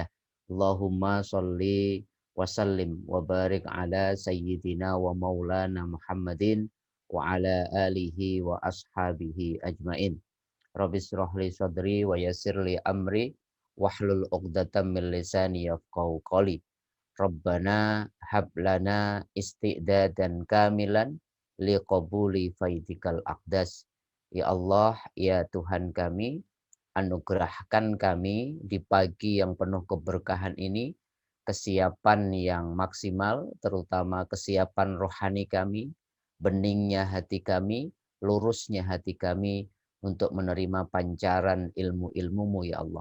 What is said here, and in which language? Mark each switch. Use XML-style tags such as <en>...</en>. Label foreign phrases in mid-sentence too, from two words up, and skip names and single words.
<ar>اللهم صل وسلم وبارك على سيدنا ومولانا محمد وعلى آله وأصحابه أجمعين. رب اشرح لي صدري ويسر لي أمري واحلل عقدة من لساني يفقهوا قولي. ربنا هب لنا استعدادا كاملا لقبول فيضك الأقدس.</ar> <id>Ya Allah, ya Tuhan kami, anugerahkan kami di pagi yang penuh keberkahan ini kesiapan yang maksimal, terutama kesiapan rohani kami, beningnya hati kami, lurusnya hati kami untuk menerima pancaran ilmu-ilmu-Mu ya Allah.</id>